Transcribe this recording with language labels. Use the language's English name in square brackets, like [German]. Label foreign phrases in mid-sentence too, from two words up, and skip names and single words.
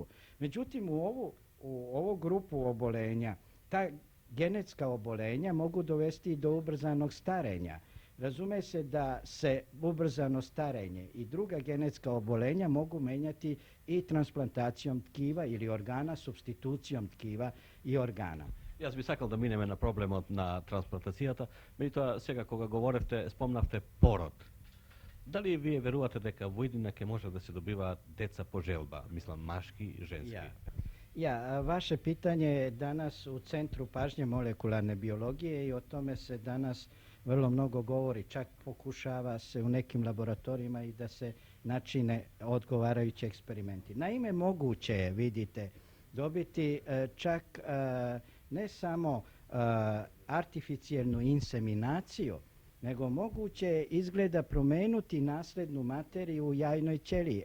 [Serbian] Međutim, u ovu grupu obolenja, ta genetska obolenja mogu dovesti i do ubrzanog starenja. Razume se da se ubrzano starenje i druga genetska obolenja mogu menjati i transplantacijom tkiva ili organa, supstitucijom tkiva i organa. [Macedonian] Јас би сакал, да минеме на проблем на трансплантацијата, меѓутоа сега кога говоревте, спомнавте пород. Дали вие верувате дека во иднина ќе може да се добиваат деца по желба, мислам машки и женски? [Serbian] Vaše pitanje je danas u centru pažnje molekularne biologije i o tome se danas vrlo mnogo govori, čak pokušava se u nekim laboratorijima i da se načine odgovarajući eksperimenti. Naime, moguće je, vidite, dobiti čak ne samo artificijelnu inseminaciju, nego moguće je izgleda promenuti naslednu materiju u jajnoj ćeliji.